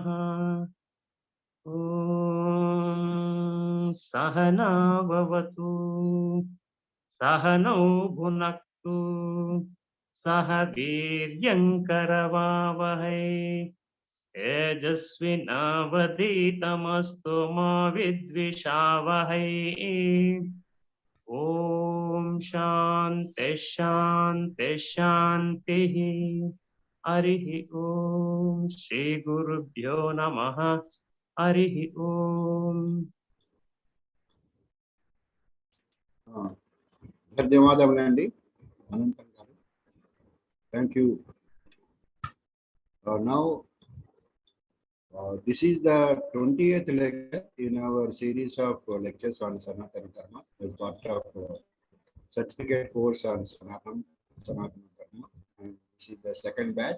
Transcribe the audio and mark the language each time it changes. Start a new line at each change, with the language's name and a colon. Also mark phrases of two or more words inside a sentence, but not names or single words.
Sanskrit: ॐ सहना भवतु सहनौ भुनक्तु सह वीर्यङ्करवावहै तेजस्विनावधीतमस्तु मा विद्विषावहै। ॐ शान्ति शान्ति शान्तिः। हरिः ॐ श्री गुरुभ्यो नमः। हरिः ॐ।
Telugu: ధన్యవాదములండి అనంతం గారు.
English: thank you. Now this is the 20th lecture in our series of lectures on Sanatana Dharma as part of certificate course on Sanatana Dharma, and this is the second batch.